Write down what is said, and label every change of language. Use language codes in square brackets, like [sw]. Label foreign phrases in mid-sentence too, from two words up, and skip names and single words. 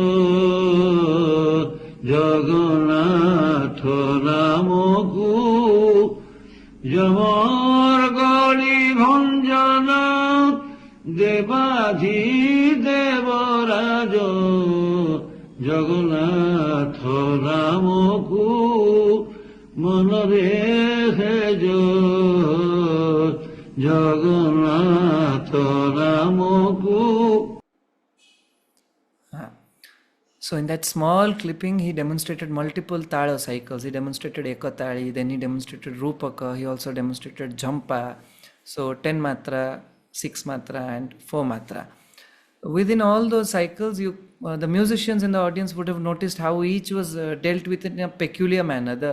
[or] ଜଗନ୍ନାଥ ରାମକୁ ଯମର ଗଳି ଭଞ୍ଜନ ଦେବାଧି ଦେବରାଜ, ଜଗନ୍ନାଥ ରାମକୁ ମନରେ ହେଜ, ଜଗନ୍ନାଥ ରାମକୁ। [en] So in that small clipping, he demonstrated multiple Tala cycles. He demonstrated Ekatali, then he demonstrated Rupaka, he also demonstrated Jhampa. So 10 matra, 6 matra and 4 matra. Within all those cycles, the musicians in the audience would have noticed how each was dealt with in a peculiar manner.